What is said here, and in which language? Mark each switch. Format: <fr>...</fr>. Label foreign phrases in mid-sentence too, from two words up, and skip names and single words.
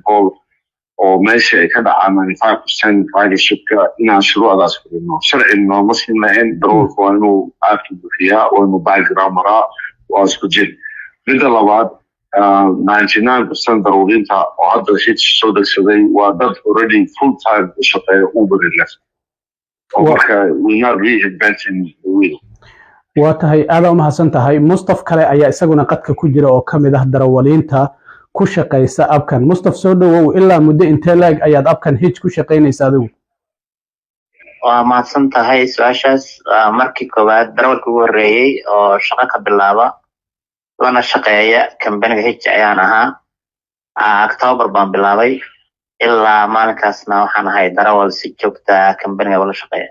<so>Paul oo meesha ay ka dhacaan 95% ridershipka inaan shuruucdaas fulino sharciga ma sinnayn darawalku waa inuu aadka buuxiyaa waa inuu background maraa waa isku jir midda labaad 99% darawaliinta oo hadda hitch soo degsaday waa dad</so> <en>already full time</en> <so>u shaqeeya Uber left marka</so> <en>we're not reinventing the wheel</en> <so>waa tahay aad u mahadsan tahay Mustafa kale ayaa isaguna qadka ku jira oo kamid ah darawaliinta ku shaqeysa abkan Mustafa soo dhawow ilaa muddo intee laag ayaad abkan hitch ku shaqeynaysaa adigu waa mahadsan tahay su'aashaas markii koowaad darawalka ugu horeeyay oo shaqo ka bilaaba lana shaqeeya company hitch ayaan ahaa October baan bilaabay ilaa maalinkaasna waxaan ahay darawal si joogta company-ga wala shaqeeya</so>